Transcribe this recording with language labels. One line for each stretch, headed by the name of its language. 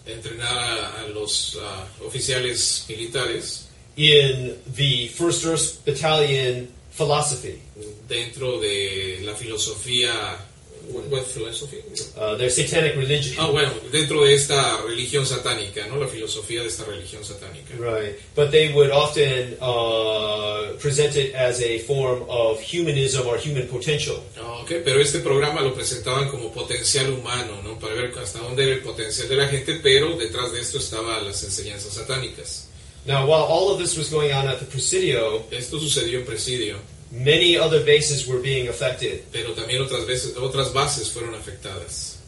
Spanish: entrenar a los oficiales militares
English: in the 1st Earth Battalion philosophy.
Spanish: dentro de la filosofía.
English: ¿What philosophy? Their satanic religion.
Spanish: Bueno, dentro de esta religión satánica, ¿no? La filosofía de esta religión satánica.
English: Right. But they would often present it as a form of humanism or human potential.
Spanish: Okay, pero este programa lo presentaban como potencial humano, ¿no? Para ver hasta dónde era el potencial de la gente, pero detrás de esto estaban las enseñanzas satánicas.
English: Now, while all of this was going on at the Presidio,
Spanish: Esto sucedió en Presidio,
English: many other bases were being affected.
Spanish: pero también otras bases fueron afectadas